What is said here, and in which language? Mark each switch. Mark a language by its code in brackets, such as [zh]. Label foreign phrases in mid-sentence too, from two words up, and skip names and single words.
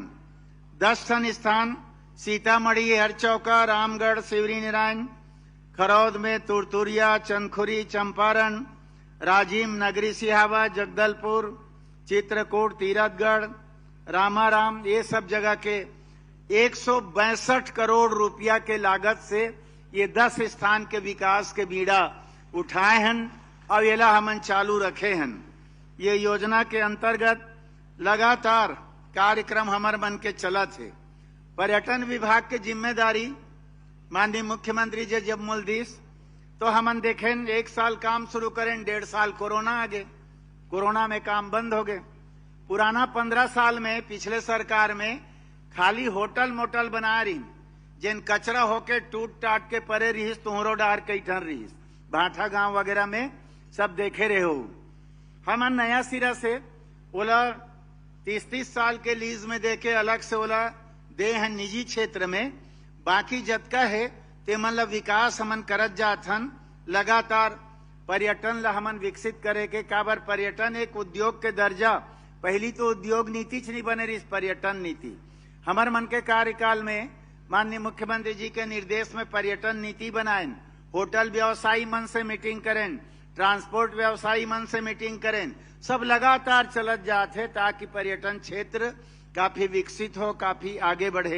[hne] 10 ठन स्थान सीतामढ़ी, हरचौका, रामगढ़, शिवरी नारायण, खरौद में तुरतुरिया, चंदखुरी, चंपारण, राजिम, नगरी सिहावा, जगदलपुर, चित्रकूट, तीरथगढ़, रामाराम, ये सब जगह के 162 करोड़ रुपया के लागत से ये 10 स्थान के विकास के बीड़ा उठाए हन और येला हमन चालू रखे हन। ये योजना के अंतर्गत लगातार कार्यक्रम हमर मन के चलत है। पर्यटन विभाग के जिम्मेदारी माननीय मुख्यमंत्री जी जब मूल दिस तो हमन देखें 1 साल काम शुरू करें, 1.5 साल कोरोना आ गए, कोरोना में काम बंद हो गए। पुराना 15 साल में पिछले सरकार में खाली होटल मोटल बना रही, जिन कचरा होके टूट टाट के परे रहीस, तुहरो डार कई ठन रहीस, भाठा गांव वगैरह में सब देखे रहे हो। हमन नया सिरा से ओला 30-30 साल के लीज में देके अलग से ओला दे हैं निजी क्षेत्र में, बाकी जतका है ते मन ला विकास हमन करत जात हन। लगातार पर्यटन ला हमन विकसित करे के, काबर पर्यटन एक उद्योग के दर्जा, पहली तो उद्योग नीति नहीं बने रही, पर्यटन नीति हमर मन के कार्यकाल में माननीय मुख्यमंत्री जी के निर्देश में पर्यटन नीति बनाएं, होटल व्यवसायी मन से मीटिंग करें, ट्रांसपोर्ट व्यवसायी मन से मीटिंग करें, सब लगातार चलत जाते ताकि पर्यटन क्षेत्र काफी विकसित हो, काफी आगे बढ़े।